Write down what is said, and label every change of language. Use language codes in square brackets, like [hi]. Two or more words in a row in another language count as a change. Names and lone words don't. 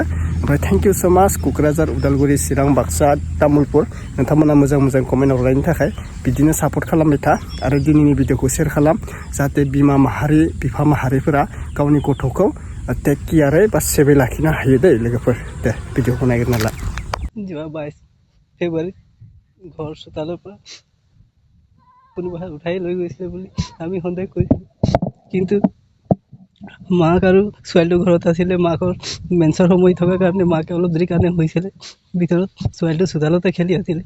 [brx] ओमफ्राय [en] thank you so much [brx] क'क्राझार, उदालगुरि, चिरां, बाक्सा, तामुलपुर, नोंथांमोना मोजां मोजां कमेन्ट हरनायनि थाखाय बिदिनो सापर्ट खालामबाय था। आरो दिनैनि भिडिअखौ शेयार खालाम, जाहाथे बिमा माहारि बिफा माहारिफोरा गावनि गथ'खौ टेक केयारै बा सेबै लाखिनो हायो दै लोगोफोर। दे भिडिअखौ नायग्रोना ला। [as] যোৱা 22 ফেব্ৰুৱাৰী ঘৰ চোতালৰ পৰা কোনোবাই উঠাই লৈ গৈছিলে বুলি আমি সন্দেহ কৰিছিলোঁ। কিন্তু মাক আৰু ছোৱালীটো ঘৰত আছিলে। মাকৰ মেন্সৰ সময় থকাৰ কাৰণে মাকে অলপ দেৰি কাৰণে হৈছিলে ভিতৰত, ছোৱালীটো চোতালতে খেলি আছিলে।